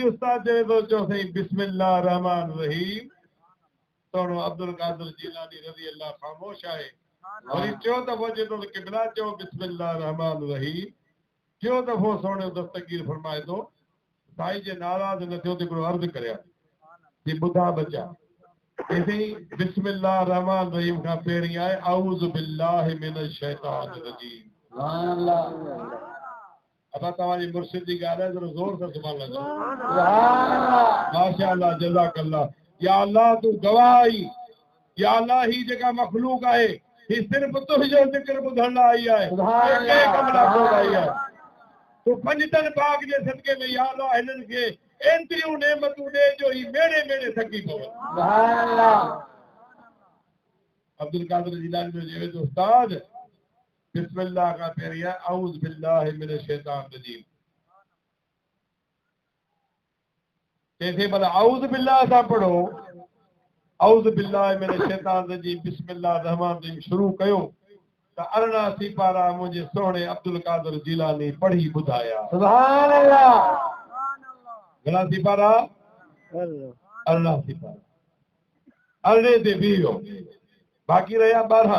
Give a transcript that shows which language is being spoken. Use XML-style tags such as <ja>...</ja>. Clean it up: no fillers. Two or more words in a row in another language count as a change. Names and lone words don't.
<sd>उस्ताद चवे थो चओ साईं</sd> <ar>بسم الله الرحمن الرحيم</ar> <sd>थोरो अब्दुल कादर जीलानी</sd> <ar>رضي الله</ar> <sd>ख़ामोश आहे वरी टियों दफ़ो चए थो किबला चओ</sd> <ar>بسم الله الرحمن الرحيم</ar> <sd>टियों दफ़ो सोने दस्तगीर फरमाए थो साईं जे नाराज़ न थियो त हिकिड़ो अर्ज़ु करियां जी ॿुधा बचा</sd> <ar>بسم الله الرحمن الرحيم</ar> <sd>खां पहिरीं आहे</sd> <ar>أعوذ بالله من الشيطان الرجيم سبحان الله</ar> <sd>अब तव्हांजी मुर्शिद जी ॻाल्हि आहे ज़रो ज़ोर सां</sd> <ar>سبحان الله سبحان الله ما شاء الله جزاك الله. يا الله</ar> <sd>तू गवाही,</sd> <ar>يا الله</ar> <sd>ही जेका मखलूक आहे ही सिर्फ तुंहिंजो ज़िक्र ॿुधण लाइ आई आहे, के कम लाइ कोन आई आहे। तू पंजतन पाक जे सदके में</sd> <ar>يا الله</ar> <sd>हिननि खे एतिरियूं नेमतूं ॾे जो ही मेड़े मेड़े थकी पवनि।</sd> <ar>سبحان الله.</ar> <sd>अब्दुल कादिर जिलानी जो चवे थो उस्ताद बिस्मिल्लाह का पहिरीं आहे</sd> <ar>أعوذ بالله من الشيطان الرجيم.</ar> <sd>जैसे भला</sd> <ar>أعوذ بالله</ar> <sd>सां पढ़ो,</sd> <ar>أعوذ بالله من الشيطان الرجيم بسم الله الرحمن الرحيم</ar> <sd>शुरू कयो त 84 पारा मुंहिंजे सोहणे अब्दुल कादिर जिलानी पढ़ी ॿुधाया।</sd> <ar>سبحان الله.</ar> <sd>घणा सी पारा? 84 पारा। अरड़े ते बीह वियो, बाक़ी रहिया 12।</sd>